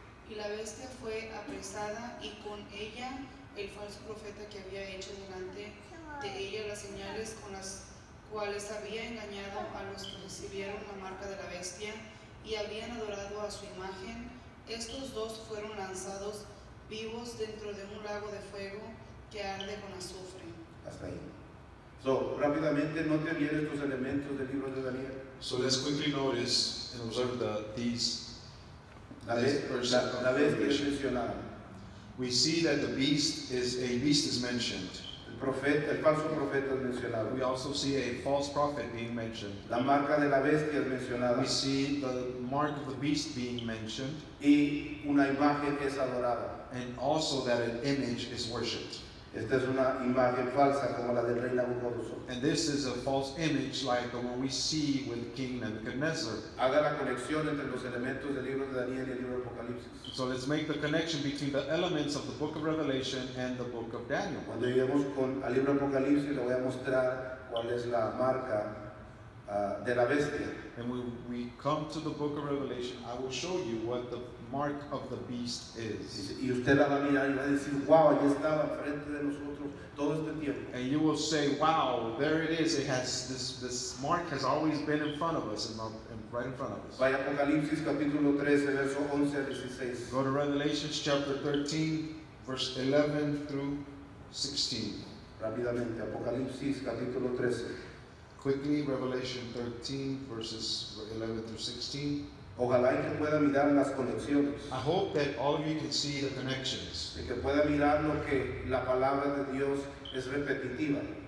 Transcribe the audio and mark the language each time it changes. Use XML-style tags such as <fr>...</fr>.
<es>Y la bestia fue apresada y con ella el falso profeta que había hecho delante de ella las señales con las cuales había engañado a los que recibieron la marca de la bestia y habían adorado a su imagen. Estos dos fueron lanzados vivos dentro de un lago de fuego que arde con azufre. Hasta ahí. So, rápidamente noten bien estos elementos del libro de Daniel.</es> <en>So let's quickly notice and observe these.</en> <es>La bestia es mencionada.</es> <en>We see that the beast is mentioned.</en> <es>El falso profeta es mencionado.</es> <en>We also see a false prophet being mentioned.</en> <es>La marca de la bestia es mencionada.</es> <en>We see the mark of the beast being mentioned.</en> <es>Y una imagen es adorada.</es> <en>And also that an image is worshipped.</en> <es>Esta es una imagen falsa como la del rey Nabucodonosor.</es> <en>And this is a false image like the one we see with King Nebuchadnezzar.</en> <es>Haga la conexión entre los elementos del libro de Daniel y el libro de Apocalipsis.</es> <en>So let's make the connection between the elements of the book of Revelation and the book of Daniel.</en> <es>Cuando lleguemos al libro de Apocalipsis le voy a mostrar cuál es la marca de la bestia.</es> <en>And when we come to the book of Revelation, I will show you what the mark of the beast is.</en> <es>Y usted la va a mirar y va a decir, wow, ahí estaba frente de nosotros todo este tiempo.</es> <en>And you will say, wow, there it is. It has this mark has always been in front of us, and right in front of us.</en> <es>Vaya Apocalipsis capítulo 13, verso 11 a 16.</es> <en>Go to Revelation chapter 13, verse 11 through 16.</en> <es>Rápidamente, Apocalipsis capítulo 13.</es> <en>Quickly, Revelation 13, verses 11 through 16.</en> <es>Ojalá y que pueda mirar las conexiones.</es> <en>I hope that all of you can see the connections.</en> <es>Y que pueda mirar lo que la palabra de Dios es repetitiva.</es>